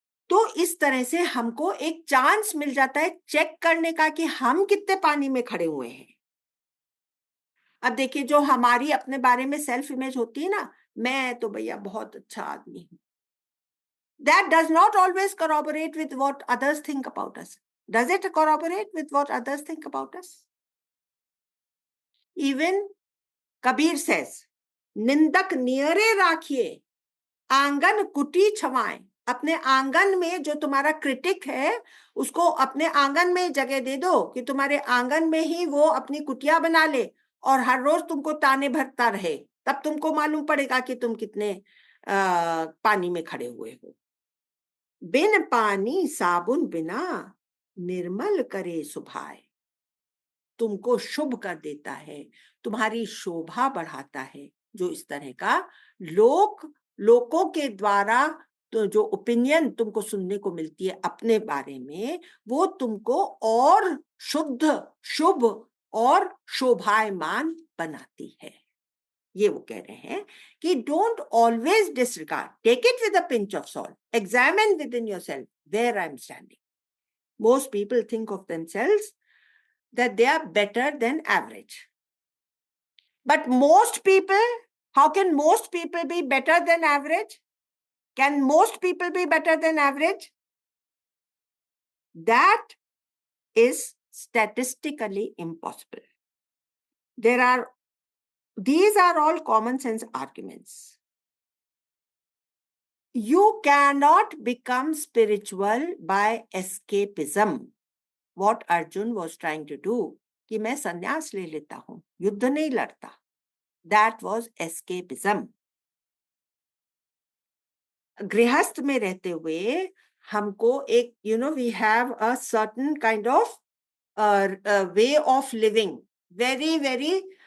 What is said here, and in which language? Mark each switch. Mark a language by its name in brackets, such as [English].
[Hindi] तो इस तरह से हमको एक चांस मिल जाता है चेक करने का कि हम कितने पानी में खड़े हुए हैं। अब देखिए, जो हमारी अपने बारे में सेल्फ इमेज होती है ना, मैं तो भैया बहुत अच्छा आदमी हूं, [English] that does not always corroborate with what others think about us. Does it corroborate with what others think about us? Even Kabir says, [Hindi] निंदक नियरे राखिए, आंगन कुटी छवाएं। अपने आंगन में जो तुम्हारा क्रिटिक है उसको अपने आंगन में जगह दे दो कि तुम्हारे आंगन में ही वो अपनी कुटिया बना ले और हर रोज तुमको ताने भरता रहे, तब तुमको मालूम पड़ेगा कि तुम कितने पानी में खड़े हुए हो। बिन पानी साबुन बिना निर्मल करे सुभाए, तुमको शुभ कर देता है, तुम्हारी शोभा बढ़ाता है। जो इस तरह का लोगों के द्वारा तो जो ओपिनियन तुमको सुनने को मिलती है अपने बारे में, वो तुमको और शुद्ध, शुभ और शोभायमान बनाती है। [English] ये वो कह रहे हैं कि don't always disregard, take it with a pinch of salt, examine within yourself where I am standing. Most people think of themselves that they are better than average. But most people, how can most people be better than average? Can most people be better than average? That is statistically impossible. These are all common sense arguments. You cannot become spiritual by escapism. What Arjun was trying to do, [Hindi] कि मैं संन्यास ले लेता हूं, युद्ध नहीं लड़ता, [English] that was escapism. [Hindi] गृहस्थ में रहते हुए हमको एक [English] we have a certain kind of way of living, very very